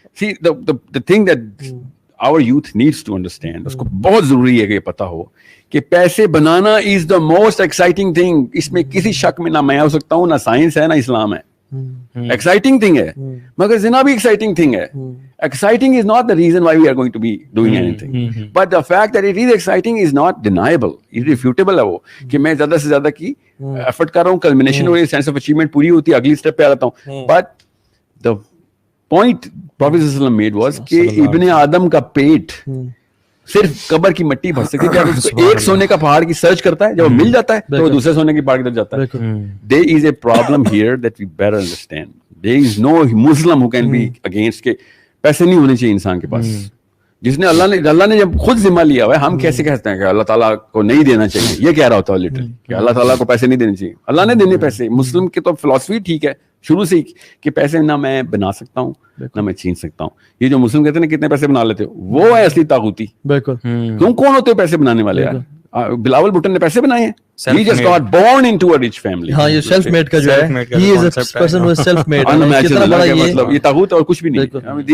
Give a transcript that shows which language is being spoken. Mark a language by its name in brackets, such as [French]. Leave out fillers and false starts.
[English] See the thing that our youth needs to understand, اس کو بہت ضروری ہے کہ یہ پتا ہو کہ پیسے بنانا is the most exciting thing. [Urdu] اس میں کسی شک میں نہ میں ہو سکتا ہوں, نہ سائنس ہے نہ اسلام ہے. ایکسائٹنگ تھنگ ہے, مگر زنا بھی ایکسائٹنگ تھنگ ہے. Exciting is not the reason why we are going to be doing anything, but the fact that it is exciting is not deniable, irrefutable ہے وہ کہ میں زیادہ سے زیادہ کی ایفرٹ کر رہا ہوں, کلمینیشن ہو رہی ہے, سینس آف اچیومنٹ پوری ہوتی ہے, اگلی اسٹیپ پہ آ جاتا ہوں. But the point Prophet صلی اللہ علیہ وسلم made was کہ ابن آدم کا پیٹ صرف قبر کی مٹی بھر سکتی ہے. جب اس کو ایک سونے کا پہاڑ کی سرچ کرتا ہے, جب وہ مل جاتا ہے تو وہ دوسرے سونے کے پہاڑ کی طرف جاتا ہے. [English] There is a problem here that we better understand. [Urdu] There is no Muslim who can be against کہ پیسے نہیں ہونے چاہیے انسان کے پاس, جس نے اللہ نے جب خود ذمہ لیا ہوا ہے. ہم کیسے کہتے ہیں کہ اللہ تعالیٰ کو نہیں دینا چاہیے, یہ کہہ رہا ہوتا ہے لٹرلی کہ اللہ تعالیٰ کو پیسے نہیں دینے چاہیے. اللہ نے دینے پیسے. مسلم کی تو فلاسفی ٹھیک ہے شروع سے ہی کہ پیسے نہ میں بنا سکتا ہوں نہ میں چھین سکتا ہوں. یہ جو مسلم کہتے ہیں کتنے پیسے بنا لیتے ہو, وہ ہے اصلی طاغوتی. بالکل. کیوں کون ہوتے پیسے بنانے والے یار؟ بلاول بھٹو نے پیسے بنائے ہیں. [English] He just got born into a rich family. [Urdu] ہاں یہ سیلف میڈ کا جو ہے, he is a person who is self made. مطلب یہ طاغوت اور کچھ بھی نہیں.